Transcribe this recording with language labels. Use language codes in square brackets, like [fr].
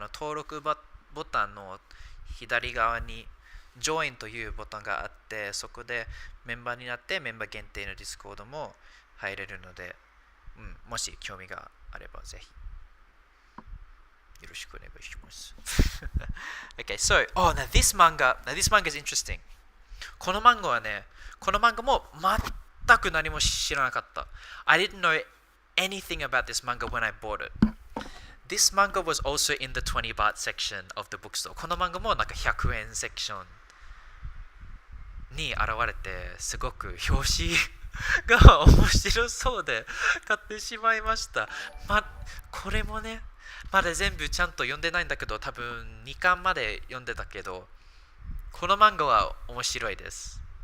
[ja] 登録ボタンの左側に Join というボタンがあって、そこでメンバーになってメンバー限定の Discord も入れるので、もし興味があればぜひよろしくお願いします。 [en] Okay, so, now this manga is interesting. [ja] この漫画も全く何も知らなかった。 [en] I didn't know anything about this manga when I bought it. This manga was also in the 20 baht section of the bookstore. [ja] この漫画もなんか100円セクションに現れて、すごく表紙が面白そうで買ってしまいました。これもね、まだ全部ちゃんと読んでないんだけど、多分2巻まで読んでたけど、この漫画は面白いです。